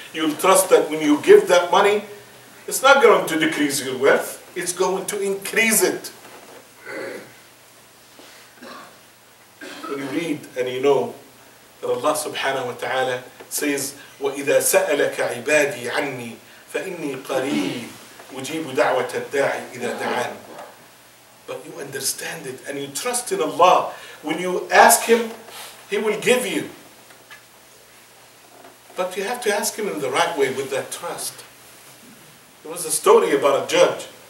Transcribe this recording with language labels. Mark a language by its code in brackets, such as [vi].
[en] You will trust that when you give that money, it's not going to decrease your wealth, it's going to increase it. When you read and you know that Allah subhanahu wa ta'ala says, [ar] وَإِذَا سَأَلَكَ عِبَادِي عَنِّي فإني قريب أجيب دعوة الداعي إذا دعان. [en] But you understand it and you trust in Allah. When you ask Him, He will give you. But you have to ask Him in the right way with that trust. There was a story about a judge.